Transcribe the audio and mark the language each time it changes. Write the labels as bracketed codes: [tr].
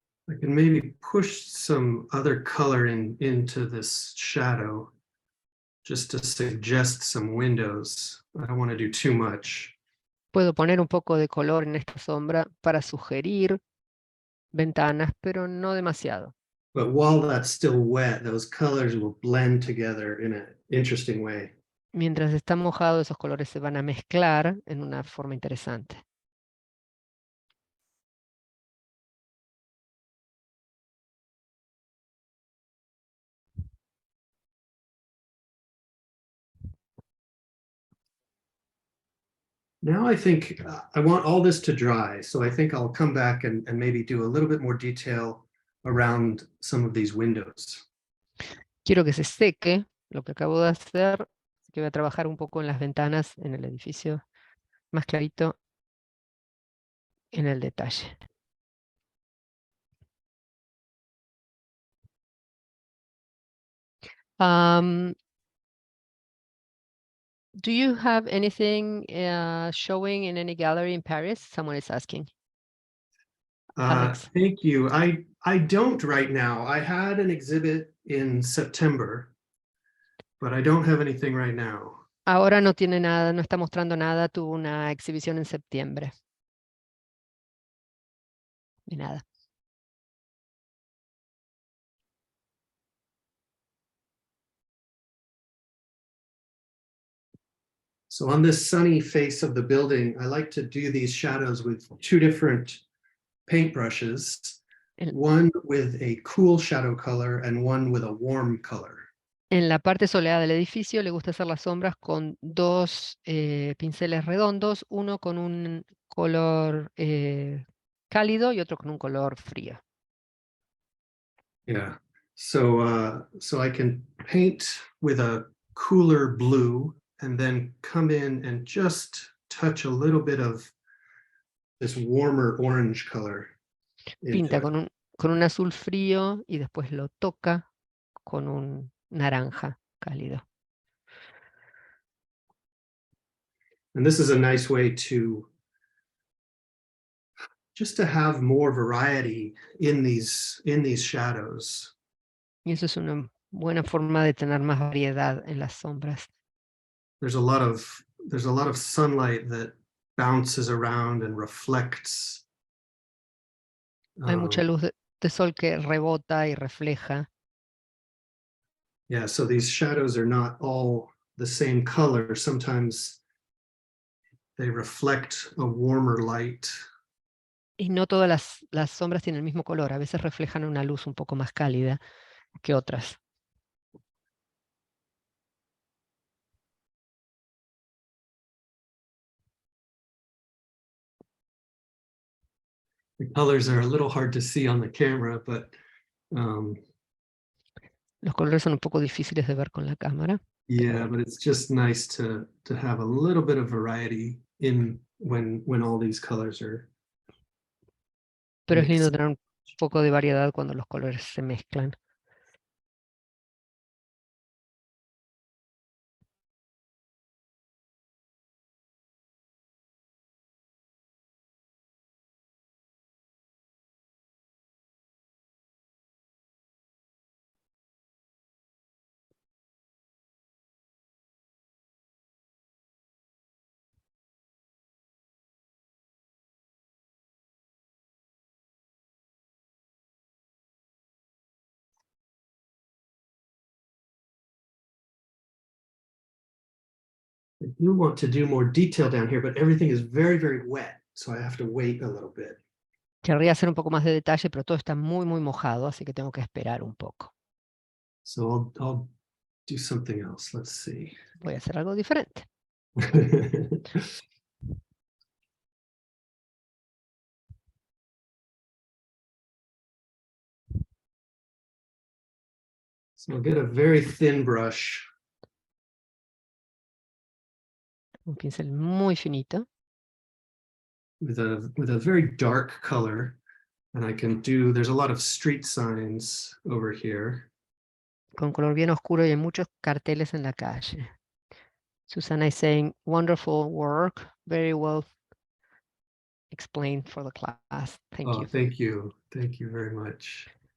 [en] I can maybe push some other color into this shadow just to suggest some windows. I don't want to do too much. [es] Puedo poner un poco de color en esta sombra para sugerir ventanas, pero no demasiado. [en] But while that's still wet, those colors will blend together in an interesting way. [es] Mientras está mojado, esos colores se van a mezclar en una forma interesante. [en] Now I think I want all this to dry, so I think I'll come back and maybe do a little bit more detail around some of these windows. [es] Quiero que se seque lo que acabo de hacer, así que voy a trabajar un poco en las ventanas en el edificio, más clarito en el detalle. [en] Do you have anything showing in any gallery in Paris? Someone is asking. Alex. Thank you. I don't right now. I had an exhibit in September, but I don't have anything right now. [es] Ahora no tiene nada, no está mostrando nada. Tuvo una exhibición en septiembre. De nada. [en] So on this sunny face of the building, I like to do these shadows with two different paintbrushes, one with a cool shadow color and one with a warm color. [es] En la parte soleada del edificio le gusta hacer las sombras con dos pinceles redondos, uno con un color cálido y otro con un color frío. [en] Yeah, so I can paint with a cooler blue and then come in and just touch a little bit of this warmer orange color. [es] Pinta con un azul frío y después lo toca con un naranja cálido. [en] And this is a nice way to just to have more variety in these shadows. [es] Y eso es una buena forma de tener más variedad en las sombras. [en] There's a lot of sunlight that bounces around and reflects. [es] Hay mucha luz de sol que rebota y refleja. [en] Yeah, so these shadows are not all the same color. Sometimes they reflect a warmer light. [es] Y no todas las sombras tienen el mismo color. A veces reflejan una luz un poco más cálida que otras. [en] The colors are a little hard to see on the camera, but [es] los colores son un poco difíciles de ver con la cámara. [en] Yeah, but it's just nice to have a little bit of variety in when all these colors are. [es] Pero es lindo tener un poco de variedad cuando los colores se mezclan. [en] do want to do more detail down here, but everything is very, very wet. So I have to wait a little bit. [es] Querría hacer un poco más de detalle, pero todo está muy, muy mojado, así que tengo que esperar un poco. [en] So I'll do something else. Let's see. [es] Voy a hacer algo diferente. [en] So I'll get a very thin brush. [es] Un pincel muy finito. [en] With a very dark color, and I can do, there's a lot of street signs over here. [es] Con color bien oscuro y hay muchos carteles en la calle. [en] Susana is saying, wonderful work, very well explained for the class. Thank you. Thank you. Thank you very much.